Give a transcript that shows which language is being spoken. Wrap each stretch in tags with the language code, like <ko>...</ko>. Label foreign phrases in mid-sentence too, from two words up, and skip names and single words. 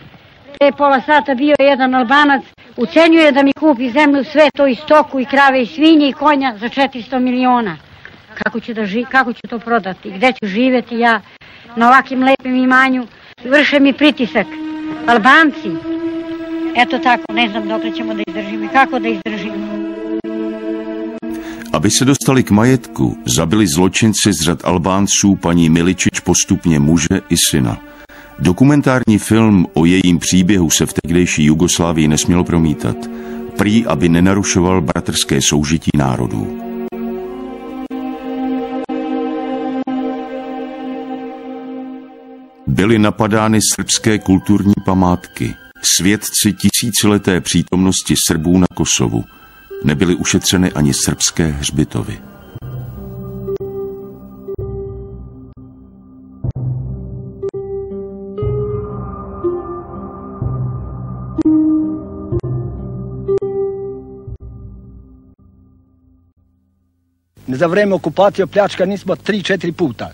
<sr>Pre pola sata bio je jedan Albanac, ucenjuje da mi kupi zemlju, sve to i stoku, i krave, i svinje, i konja za 400 miliona. Kako ću to prodati? Gde ću živjeti ja na ovakvim lepim imanju? Vrše mi pritisak. Albanci, eto tako, ne znam dok ćemo da izdržimo i kako da izdržimo.</sr> <cs>Aby se dostali k majetku, zabili zločinci z řad Albánců paní Miličić postupně muže i syna. Dokumentární film o jejím příběhu se v tehdejší Jugoslávii nesměl promítat, prý aby nenarušoval bratrské soužití národů. Byly napadány srbské kulturní památky, svědci tisícileté přítomnosti Srbů na Kosovu. Nebyly ušetřeny ani srbské hřbitovy.</cs> <sr>Za vreme okupacije pljačkani smo 3-4 puta.</sr>